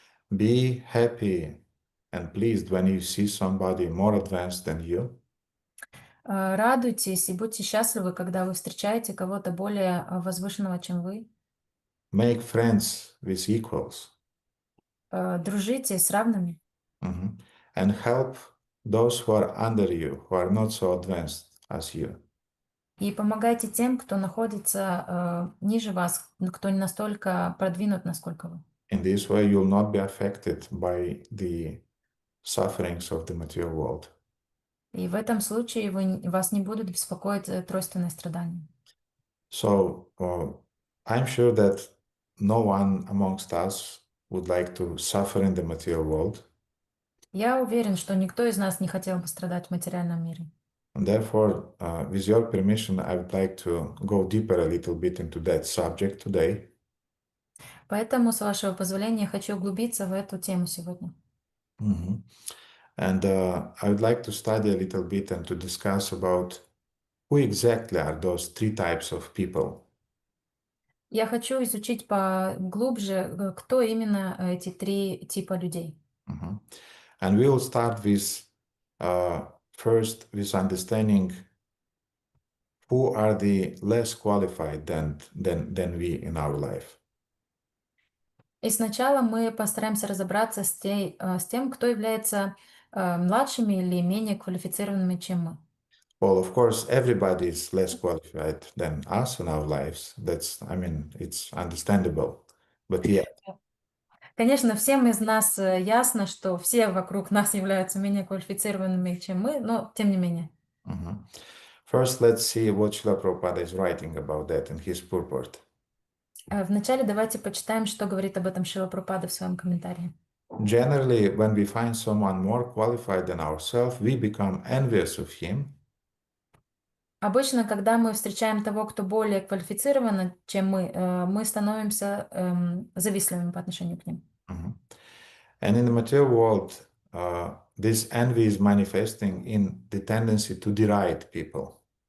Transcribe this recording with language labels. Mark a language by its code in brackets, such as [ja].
[en] Be happy and pleased when you see somebody more advanced than you. [ru] Радуйтесь и будьте счастливы, когда вы встречаете кого-то более возвышенного, чем вы. [en] Make friends with equals. [ru] Дружите с равными. [en] And help those who are under you, who are not so advanced as you. [ru] И помогайте тем, кто находится ниже вас, кто не настолько продвинут, насколько вы. [en] In this way, you'll not be affected by the sufferings of the material world. [ru] И в этом случае вас не будут беспокоить тройственные страдания. [en] So I'm sure that no one amongst us would like to suffer in the material world. [ru] Я уверен, что никто из нас не хотел бы страдать в материальном мире. [en] And therefore, with your permission, I would like to go deeper a little bit into that subject today. [ru] Поэтому, с вашего позволения, я хочу углубиться в эту тему сегодня. Mhm. [en] And I would like to study a little bit and to discuss about who exactly are those three types of people. [ru] Я хочу изучить поглубже, кто именно эти три типа людей. Mhm. [en] And we will start with first with understanding who are the less qualified than we in our life. [ru] И сначала мы постараемся разобраться с тем, кто является младшими или менее квалифицированными, чем мы. [en] Well, of course, everybody is less qualified than us in our lives. It's understandable. But yeah, [ru] Конечно, всем из нас ясно, что все вокруг нас являются менее квалифицированными, чем мы, но тем не менее. mhm. [en] First, let's see what Srila Prabhupada is writing about that in his purport. [ru] Вначале давайте почитаем, что говорит об этом Шрила Прабхупада в своем комментарии. [en] Generally, when we find someone more qualified than ourselves, we become envious of him. [ru] Обычно, когда мы встречаем того, кто более квалифицирован, чем мы становимся завистливыми по отношению к ним. Mhm. [en] And in the material world, this envy is manifesting in the tendency to deride people,